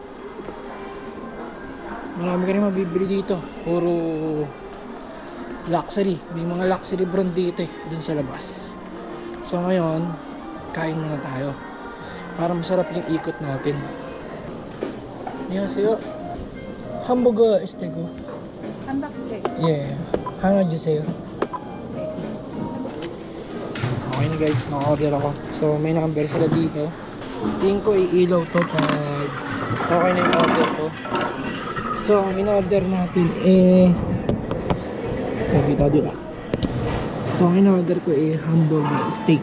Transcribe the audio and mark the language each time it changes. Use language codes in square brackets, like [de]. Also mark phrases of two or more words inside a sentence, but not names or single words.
[tl] Marami ka rin mabibili dito. Puro luxury. May mga [en] luxury brand [tl] dito dun sa labas. So ngayon, kain muna tayo. Para masarap yung ikot natin. [ko] 안녕하세요. [en] hamburger steak. [ko] 함박스테이크. 예, 하나 주세요. [tl] Okay na guys, naka-order ako. So may number sila dito. Tingin ko iilaw to pag okay na yung order ko. So ang in-order natin dito. So ang in-order ko [en] hamburger steak.